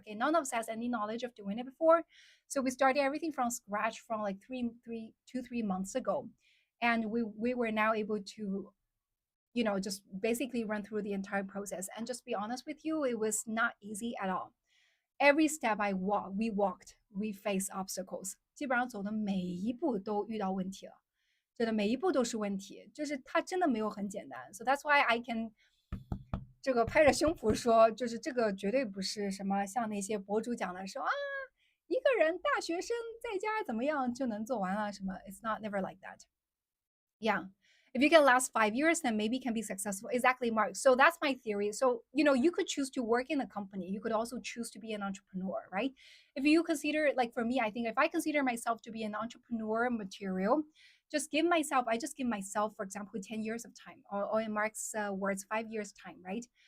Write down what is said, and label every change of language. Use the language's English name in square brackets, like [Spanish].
[English] Okay, none of us has any knowledge of doing it before, so we started everything from scratch from like 3 months ago, and we were now able to just basically run through the entire process. And just be honest with you, it was not easy at all. Every step we walked, we faced obstacles. [Chinese] 基本上走的每一步都遇到问题了，真的每一步都是问题，就是它真的没有很简单。 [English] So that's why I can [Chinese] 这个拍着胸脯说，就是这个绝对不是什么像那些博主讲的说啊，一个人大学生在家怎么样就能做完了什么。 [English] It's not never like that. Yeah. If you can last 5 years, then maybe can be successful. Exactly, Mark. So that's my theory. So, you could choose to work in a company. You could also choose to be an entrepreneur, right? If you consider, like for me, I think if I consider myself to be an entrepreneur material, I just give myself, for example, 10 years of time, or in Mark's words, 5 years time, right?